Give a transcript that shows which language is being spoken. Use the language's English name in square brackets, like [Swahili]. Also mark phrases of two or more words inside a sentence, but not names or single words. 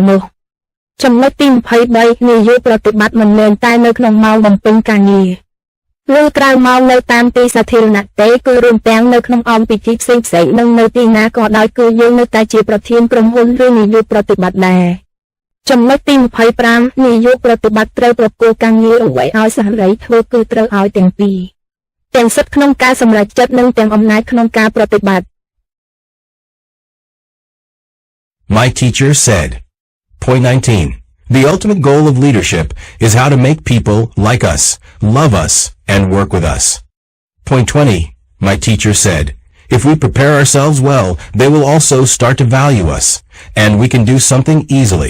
[Khmer] នោះចំណុចទី23នាយកប្រតិបត្តិមិនមែនតែនៅក្នុងម៉ោងបំពេញការងារឬក្រៅម៉ោងនៅតាមទីសាធារណៈទេគឺរួមទាំងនៅក្នុងអង្គពិធីផ្សេងៗនិងនៅទីណាក៏ដោយគឺយើងនៅតែជាប្រធានក្រុមហ៊ុនឬនាយកប្រតិបត្តិដែរចំណុចទី25នាយកប្រតិបត្តិត្រូវប្រគល់ការងារអ្វីឲ្យសហរីធ្វើគឺត្រូវឲ្យទាំងពីរទាំងសិទ្ធិក្នុងការសម្រេចចិត្តនិងទាំងអំណាចក្នុងការប្រតិបត្តិ [English] My teacher said. Point 19. The ultimate goal of leadership is how to make people like us, love us, and work with us. Point 20. My teacher said. If we prepare ourselves well, they will also start to value us, and we can do something easily.